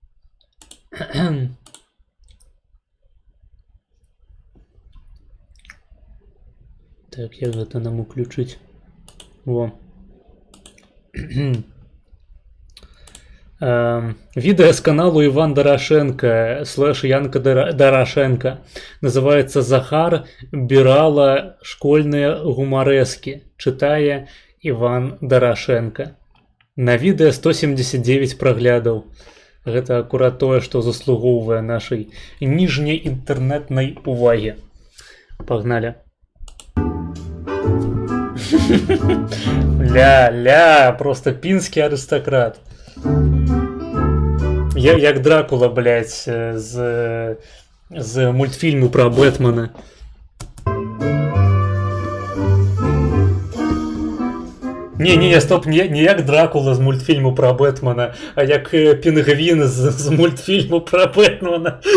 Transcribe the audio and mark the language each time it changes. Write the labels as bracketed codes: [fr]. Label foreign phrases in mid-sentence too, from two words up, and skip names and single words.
[be] Так, як гэта нам уключыць? Во. Відэа з каналу Іван Дарашенко / Янка Дарашенко. [ru] Называется «Захар бирала школьные гуморески». [be] Читае Иван Дарашенко. На відэа 179 праглядаў. Гэта акурат тое, што заслугоўвае нашай ніжняй інтэрнэтнай увагі. Пагналі. Ля, просто пінскі арыстакрат. Як Дракула, блядь, з мультфільму про Бэтмена. Не, стоп, не як Дракула з мультфільму про Бэтмена, а як пінгвін з мультфільму про Бэтмена.